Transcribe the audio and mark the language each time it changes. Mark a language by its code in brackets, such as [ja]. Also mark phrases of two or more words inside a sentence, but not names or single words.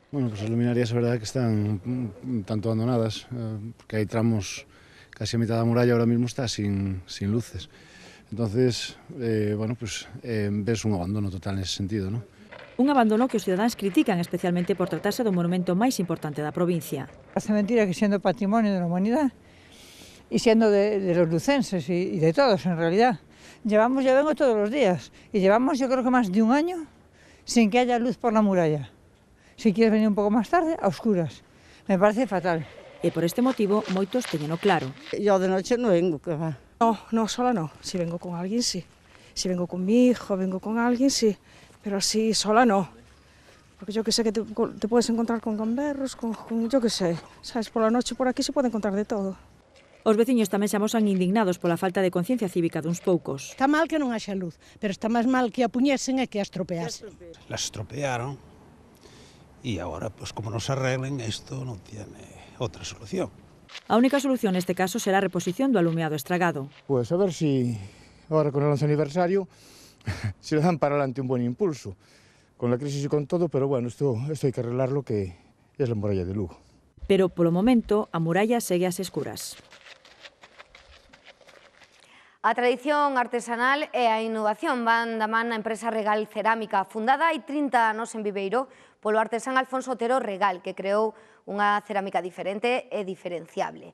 [gl] Bueno, as luminarias, a verdade, que están tanto abandonadas, porque hai tramos, casi a mitad da muralla [es] ahora mismo está sin luces. Entonces, ves un abandono total nese sentido, ¿no? [gl] Un abandono que os cidadáns critican especialmente por tratarse do monumento máis importante da provincia. [es] Hace mentira que siendo patrimonio de la humanidad y siendo de los lucenses y de todos en realidad. Yo vengo todos los días y llevamos yo creo que más de un año sin que haya luz por la muralla. Si quieres venir un poco más tarde, a oscuras. Me parece fatal. [gl] E por este motivo moitos teñeno claro. [es] Yo de noche no vengo, que va. No, sola no. Si vengo con alguien, sí. Si vengo con mi hijo, vengo con alguien, sí. Pero así sola no, porque yo que sé que te puedes encontrar con gamberros, con yo que sé, sabes, por la noche por aquí [gl] se pode [es] encontrar de todo. [gl] Os veciños tamén se amosan indignados pola falta de conciencia cívica duns poucos. Está mal que non haxa luz, pero está máis mal que a puñesen e que a estropeasen. [es] Las estropearon [gl] e agora, como non se arreglen, isto non tiene outra solución. A única solución neste caso será a reposición do alumeado estragado. [es] Pues a ver si ahora con el 11 aniversario si le dan para adelante un buen impulso, con la crisis y con todo, pero bueno, esto hay que arreglarlo, que es la muralla de Lugo. [gl] Pero polo momento a muralla segue ás escuras. A tradición artesanal e a innovación van da man na empresa Regal Cerámica, fundada hai 30 anos en Viveiro polo artesán Alfonso Otero Regal, que creou unha cerámica diferente e diferenciable.